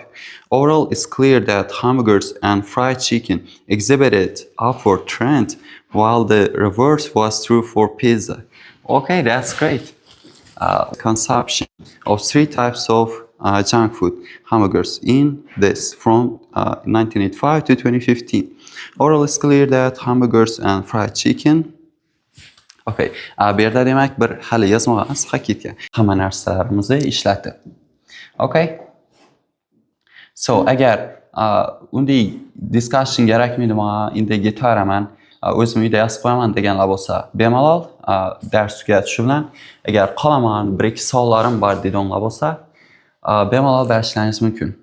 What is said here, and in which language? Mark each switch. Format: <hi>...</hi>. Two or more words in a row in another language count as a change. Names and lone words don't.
<en>Overall, it's clear that hamburgers and fried chicken exhibited upward trend, while the reverse was true for pizza. Okay, that's great. Consumption of three types of junk food hamburgers in this from 1985 to 2015. Overall, it's clear that hamburgers and fried chicken.</en> <uz>Okay, bu yerda demak bir hali yozmagan saqqa ketgan. Hamma narsalarimizni ishlatdi.</uz> <en>Okay.</en> <uz>So agar unday discussion kerakmaydimi, endi ketaraman, o'zim uyda yozib qo'yaman deganlar bo'lsa, bemalol dars tugatish bilan agar qolaman, bir-ikki savollarim bor deganlar bo'lsa, bemalol berishlaringiz mumkin.</uz>